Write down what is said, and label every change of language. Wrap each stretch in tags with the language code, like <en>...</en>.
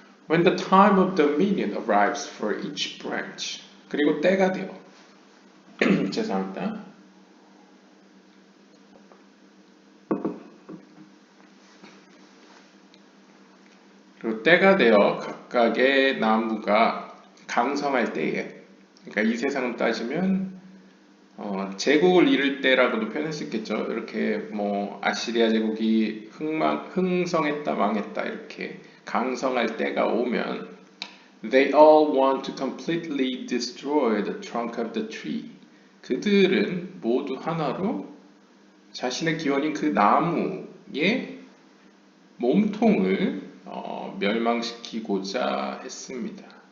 <en>When the time of dominion arrives for each branch.</en> <ko>그리고 때가 되어 죄송합니다. 그리고 때가 되어 각각의 나무가 강성할 때에, 그러니까 이 세상을 따지면 제국을 이룰 때라고도 표현할 수 있겠죠. 이렇게 뭐 아시리아 제국이 흥성했다 망했다 이렇게 강성할 때가 오면</ko> <en>they all want to completely destroy the trunk of the tree.</en> <ko>그들은 모두 하나로 자신의 기원인 그 나무의 몸통을 멸망시키고자 합니다.</ko>